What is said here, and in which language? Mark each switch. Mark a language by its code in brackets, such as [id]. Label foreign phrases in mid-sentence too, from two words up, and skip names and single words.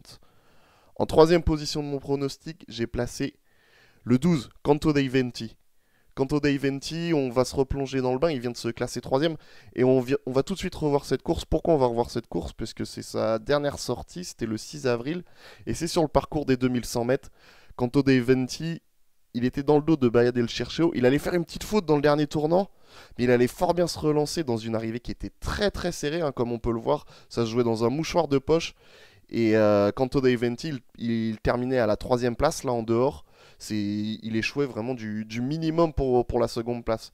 [fr] En troisième position de mon pronostic, j'ai placé le 12, Canto dei Venti. Canto dei Venti, on va se replonger dans le bain, il vient de se classer troisième, et on va tout de suite revoir cette course. Pourquoi on va revoir cette course? Parce que c'est sa dernière sortie, c'était le 6 avril, et c'est sur le parcours des 2100 mètres. Canto dei Venti, il était dans le dos de Baia del Cerchio, il allait faire une petite faute dans le dernier tournant, mais il allait fort bien se relancer dans une arrivée qui était très très serrée, hein, comme on peut le voir, ça se jouait dans un mouchoir de poche, et Canto dei Venti, il terminait à la troisième place, là en dehors. Il échouait vraiment du minimum pour la seconde place.